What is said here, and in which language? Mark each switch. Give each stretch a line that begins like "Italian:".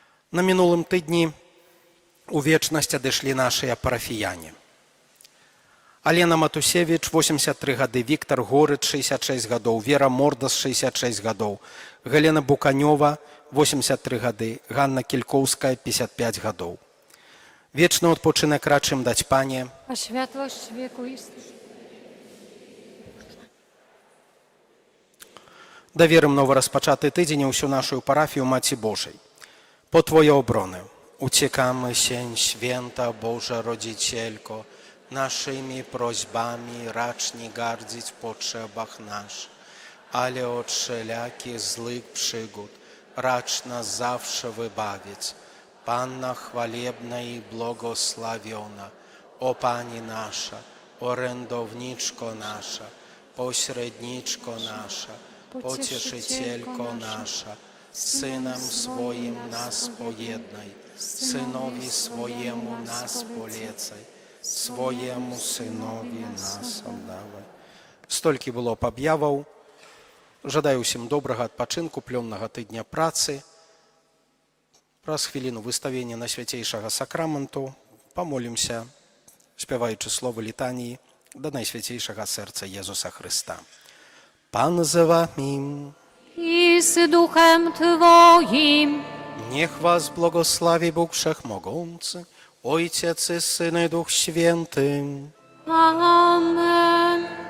Belarusian: На мінулым тыдні у вечнасць адышлі нашыя парафіяне. Алена Матусевіч, 83 гады, Віктор Горыч, 66 гадоў, Вера Мордас, 66 гадоў, Галена Буканёва, 83 гады, Ганна Кількоўская, 55 гадоў. Вечны адпачынак рачым даць Пане,
Polish: A światłość wiekuistych.
Belarusian: даверым новоразпачаты тыдзень усю нашу парафію Маці Божай. Po Twoje obrony uciekamy się, święta Boża Rodzicielko, naszymi prośbami racz nie gardzić w potrzebach naszych, ale od wszelakich złych przygód racz nas zawsze wybawić. Panna chwalebna i błogosławiona, o Pani nasza, orędowniczko nasza, pośredniczko nasza, pocieszycielko nasza, Synem swoim nas pojednaj, Synowi swojemu nas polecaj, swojemu Synowi nas oddawaj. Столькі было аб'яваў. Жадаю ўсім добрага адпачынку, плённага тыдня працы. Праз хвіліну выставення на свяцейшага сакраменту памолімся, спяваючы словы літаніі
Polish: do Najświętejszego Serca Jezusa Chrysta. Pan z wami. I z duchem Twoim. Niech was błogosławi Bóg Wszechmogący, Ojciec i Syn i Duch Święty. Amen.